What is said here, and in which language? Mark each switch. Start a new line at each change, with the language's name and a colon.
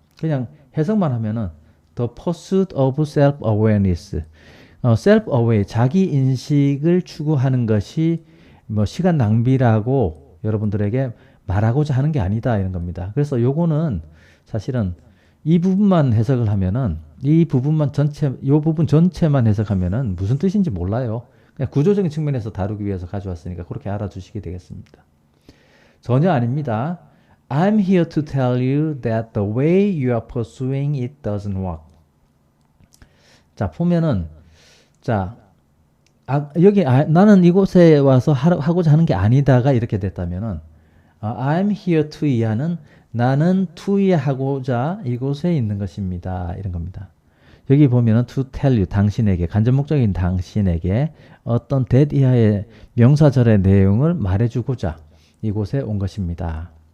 Korean: 그냥 해석만 하면은
English: The pursuit of self-awareness.
Korean: self-aware, 자기 인식을 추구하는 것이 뭐 시간 낭비라고 여러분들에게 말하고자 하는 게 아니다 이런 겁니다. 그래서 요거는 사실은 이 부분만 해석을 하면은 이 부분 전체만 해석하면은 무슨 뜻인지 몰라요. 그냥 구조적인 측면에서 다루기 위해서 가져왔으니까 그렇게 알아주시게 되겠습니다. 전혀 아닙니다.
English: I'm here to tell you that the way you are pursuing it doesn't work.
Korean: 자, 보면은 자, 여기 나는 이곳에 와서 하고자 하는 게 아니다가 이렇게 됐다면은
English: I'm here to
Korean: 이하는 나는 to 하고자 이곳에 있는 것입니다. 이런 겁니다. 여기 보면은
English: to tell you
Korean: 당신에게 간접 목적인 당신에게 어떤 that 이하의 명사절의 내용을 말해주고자 이곳에 온 것입니다.